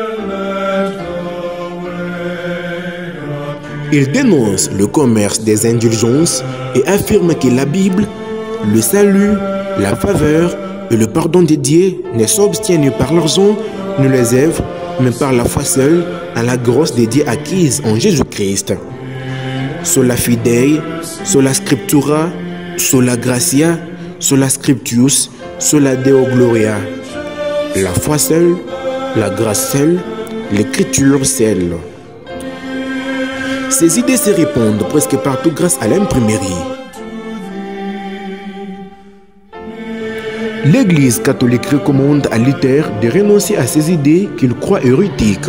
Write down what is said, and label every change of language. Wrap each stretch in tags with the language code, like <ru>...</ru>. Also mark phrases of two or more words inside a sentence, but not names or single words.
<fr>Il dénonce le commerce des indulgences et affirme que la Bible, le salut, la faveur et le pardon de Dieu ne s'obtiennent par l'argent ni les œuvres, mais par la foi seule à la grâce de Dieu acquise en Jésus-Christ.</fr> <la>Sola fidei, sola scriptura, sola gratia, sola scriptius, sola Deo gloria.</la> <fr>La foi seule, la grâce seule, l'écriture seule. Ces idées se répandent presque partout grâce à l'imprimerie. L'Église catholique recommande à Luther de renoncer à ces idées qu'il croit hérétiques.</fr>